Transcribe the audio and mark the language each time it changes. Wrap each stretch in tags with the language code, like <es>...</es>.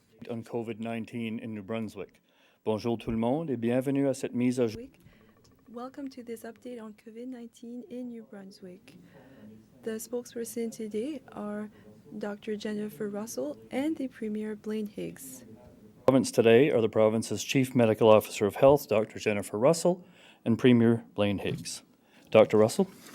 <en>update on COVID-19 in New Brunswick.</en> <fr>Bonjour tout le monde et bienvenue à cette mise à jour.</fr> <en>Welcome to this update on COVID-19 in New Brunswick. The spokesperson today are Dr. Jennifer Russell and the Premier Blaine Higgs. Province today are the province's Chief Medical Officer of Health, Dr. Jennifer Russell, and Premier Blaine Higgs. Dr. Russell.</en>